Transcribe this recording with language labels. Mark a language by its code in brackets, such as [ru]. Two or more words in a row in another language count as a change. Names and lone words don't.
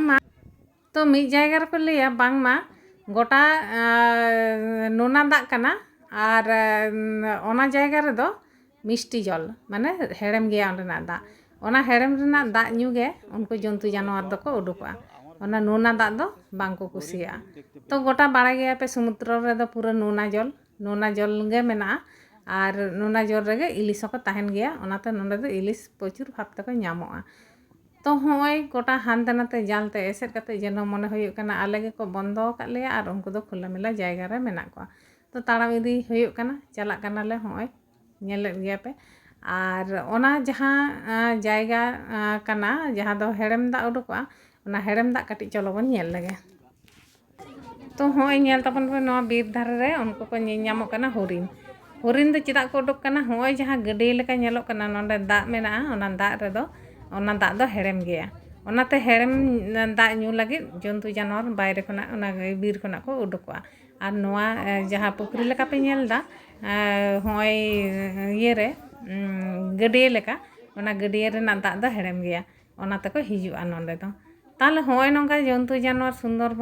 [sat] बांग मा गोटा नोना दाग कना और ओना जायगा रे दो मिष्टि जल माने हेड़म गया ओंडेना दाग ओना हेड़म रेना दाग ᱧᱩ गे उनको जंतु जानवर दो को उडुकआ ओना नोना दाग दो बांग को कुसिया तो गोटा बाड़ा गया पे समुद्र रे दो पूरा नोना जल गे मेना और नोना जल रे इलिस को ताहेन गया ओनाते नोंडे दो इलिस प्रचुर भाब तको ᱧᱟᱢᱚᱜᱼᱟ तो होय गोटा हानते नाते जालते एसेट काते जेनो मने हुयुग कना आले गे को बंदो का लेया और उनको दो खुलामेला जायगा रे मेना को तो ताड़ाम इदी हुयुग कना चला कना ले होय नेल गया पे और ओना जहाँ जायगा कना जहाँ दो हेड़म दा उडुकआ ओना हेड़म दा काटी चलो बन नेल लगे तो होय नेल ताबन पे नोआ बीर धारे रे उनको को ᱧᱟᱢᱚᱜ कना हरिन दो चेदा को उडुक कना होय जहाँ गड्डी लेका नेलोग कना नोंडे दाग मेना ओना दाग रे दो ओना दाग दो हेड़म गया ᱚᱱᱟᱛᱮ ᱦᱮᱲᱮᱢ ᱫᱟᱜ ᱧᱩ ᱞᱟᱹᱜᱤᱫ ᱡᱚᱱᱛᱩ ᱡᱟᱱᱣᱟᱨ ᱵᱟᱭᱨᱮ ᱠᱷᱚᱱᱟᱜ ᱚᱱᱟ ᱵᱤᱨ ᱠᱷᱚᱱᱟᱜ ᱠᱚ ᱩᱰᱩᱠᱚᱜᱼᱟ ᱟᱨ ᱱᱚᱣᱟ ᱡᱟᱦᱟᱸ ᱯᱩᱠᱷᱨᱤ ᱞᱮᱠᱟ ᱯᱮ ᱧᱮᱞ ᱮᱫᱟ ᱦᱚᱸᱜᱼᱚᱭ ᱤᱭᱟᱹᱨᱮ ᱜᱟᱹᱰᱭᱟᱹ ᱞᱮᱠᱟ ᱚᱱᱟ ᱜᱟᱹᱰᱭᱟᱹ ᱨᱮᱱᱟᱜ ᱫᱟᱜ ᱫᱚ ᱦᱮᱲᱮᱢ ᱜᱮᱭᱟ ᱚᱱᱟ ᱛᱮᱠᱚ ᱦᱤᱡᱩᱜᱼᱟ ᱱᱚᱸᱰᱮ ᱫᱚ ᱛᱟᱦᱚᱞᱮ ᱦᱚᱸᱜᱼᱚᱭ ᱱᱚᱝᱠᱟ ᱡᱚᱱᱛᱩ ᱡᱟᱱᱣᱟᱨ ᱥᱩᱱᱫᱚᱨᱵᱚᱱ